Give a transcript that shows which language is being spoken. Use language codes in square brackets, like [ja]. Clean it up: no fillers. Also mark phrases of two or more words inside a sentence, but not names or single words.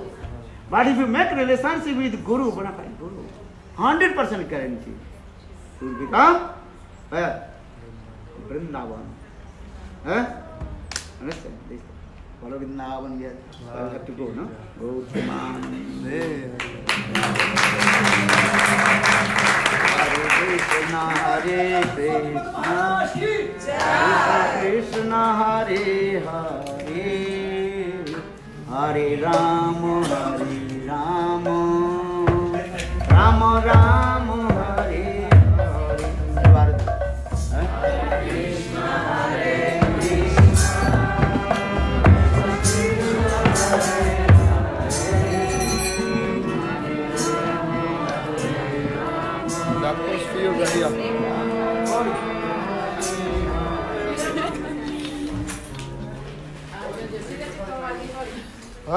[en] But if you make relationship with Guru, bona fide Guru, 100% guarantee, you will become where? Vrindavan. Understand this? Follow Vrindavan here. I have to go, no? Go to man. Hare Krishna, Krishna Krishna, Hare Hare, Hare Rama, Rama Rama, Hare Hare. [pt] Dá com os fios ali, ó. Hã?